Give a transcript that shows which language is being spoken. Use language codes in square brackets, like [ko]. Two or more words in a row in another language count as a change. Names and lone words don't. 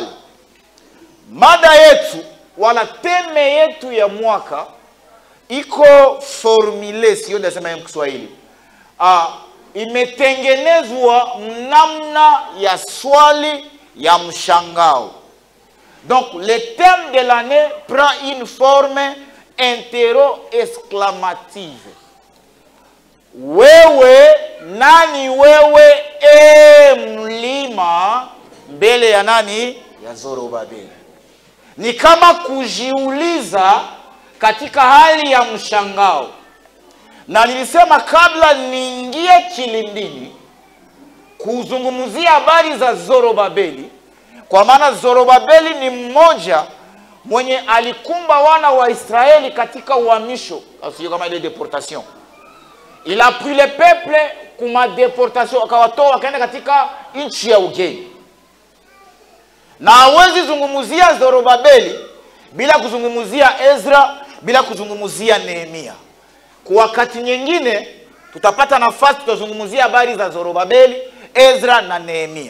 [sw] Mada yetu wala teme yetu ya mwaka iko formule, sio ndasema ya Kiswahili. Imetengenezwa namna ya swali ya mshangao. [fr] Donc le thème de l'année prend une forme interro-exclamative. [sw] Wewe, nani wewe mlima mbele ya nani? Ya Zorobabeli. Ni kama kujiuliza katika hali ya mshangao. Na nilisema kabla niingie kilindini kuzungumzia habari za Zorobabeli, kwa maana Zorobabeli ni mmoja mwenye alikumba wana wa Israeli katika uhamisho, sio kama ile deportation. [fr] Il a pris le peuple [sw] kuma deportation, akawatoa wakaenda katika nchi ya ugeni. Na hawezi zungumzia Zorobabeli bila kuzungumzia Ezra, bila kuzungumzia Nehemia. Kwa wakati nyingine tutapata nafasi tutazungumzia habari za Zorobabeli, Ezra na Nehemia.